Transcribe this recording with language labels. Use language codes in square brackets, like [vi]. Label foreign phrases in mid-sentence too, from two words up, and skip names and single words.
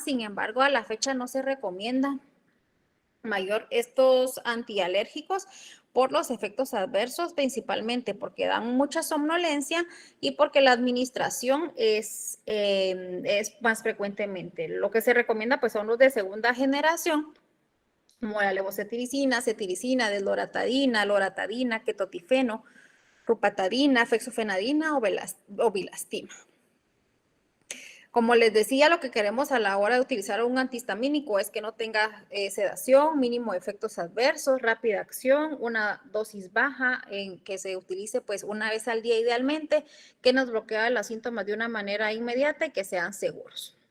[es] Sin embargo, a la fecha no se recomienda mayor estos antialérgicos por los efectos adversos, principalmente porque dan mucha somnolencia y porque la administración es más frecuentemente. Lo que se recomienda pues son los de segunda generación, como la levocetiricina, cetiricina, desloratadina, loratadina, ketotifeno, rupatadina, fexofenadina o bilastima. Como les decía, lo que queremos a la hora de utilizar un antihistamínico es que no tenga sedación, mínimo efectos adversos, rápida acción, una dosis baja, en que se utilice pues una vez al día idealmente, que nos bloquee los síntomas de una manera inmediata y que sean seguros.